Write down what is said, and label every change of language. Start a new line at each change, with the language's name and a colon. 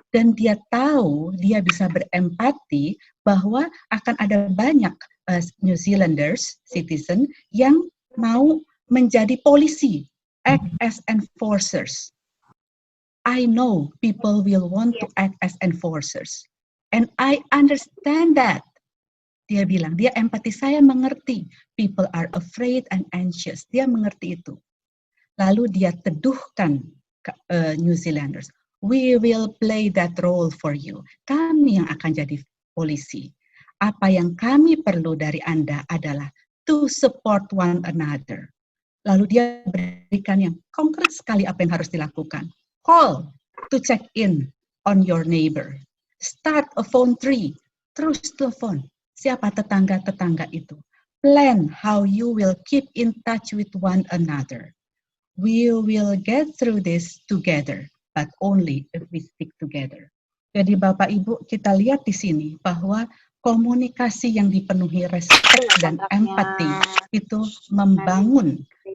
Indonesian: Dan dia tahu, dia bisa berempati bahwa akan ada banyak New Zealanders, citizen, yang mau menjadi polisi,
English: act as enforcers. I know people will want to act as enforcers. And I understand that.
Indonesian: Dia bilang, dia empati, saya mengerti.
English: People are afraid and anxious.
Indonesian: Dia mengerti itu. Lalu dia teduhkan New Zealanders.
English: We will play that role for you.
Indonesian: Kami yang akan jadi polisi. Apa yang kami perlu dari Anda adalah
English: to support one another.
Indonesian: Lalu dia berikan yang konkret sekali apa yang harus dilakukan.
English: Call to check in on your neighbor. Start a phone tree.
Indonesian: Terus telepon. Siapa tetangga-tetangga itu.
English: Plan how you will keep in touch with one another. We will get through this together, but only if we stick together.
Indonesian: Jadi Bapak Ibu, kita lihat di sini bahwa komunikasi yang dipenuhi respect dan empati itu membangun